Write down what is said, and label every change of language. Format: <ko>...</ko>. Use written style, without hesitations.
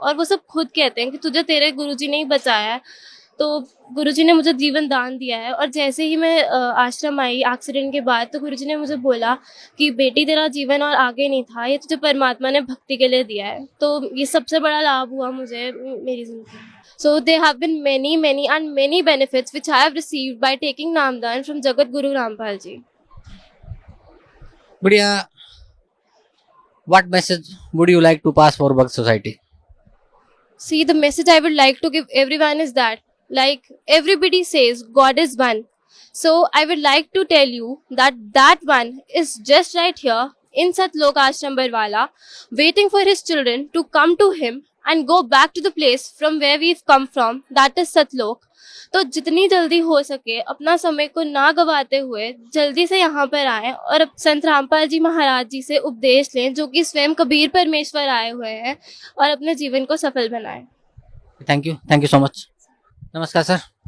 <hi>और वो सब खुद कहते हैं कि तुझे तेरे गुरुजी ने ही बचाया है। तो गुरुजी ने मुझे जीवन दान दिया है। और जैसे ही मैं आश्रम आई एक्सीडेंट के बाद, तो गुरुजी ने मुझे बोला कि बेटी तेरा जीवन और आगे नहीं था, ये तुझे परमात्मा ने भक्ति के लिए दिया है। तो ये सबसे बड़ा लाभ हुआ मुझे मेरी जिंदगी में।</hi> <en>So there have been many benefits which I have received by taking Namdan from Jagat Guru Rampal ji. Budya, what message would you like to pass for Bhakt society? See, the message I would like to give everyone is that, like everybody says, God is one. So I would like to tell you that that one is just right here in Satlok Ashram Barwala, waiting for his children to come to him and go back to the place from where we've come from, that is Satlok.</en> <hi>तो जितनी जल्दी हो सके अपना समय को ना गवाते हुए जल्दी से यहाँ पर आएं और अब संत रामपाल जी महाराज जी से उपदेश लें, जो कि स्वयं कबीर परमेश्वर आए हुए हैं, और अपने जीवन को सफल बनाएं।</hi> <en>Thank you so much. नमस्कार sir.</en>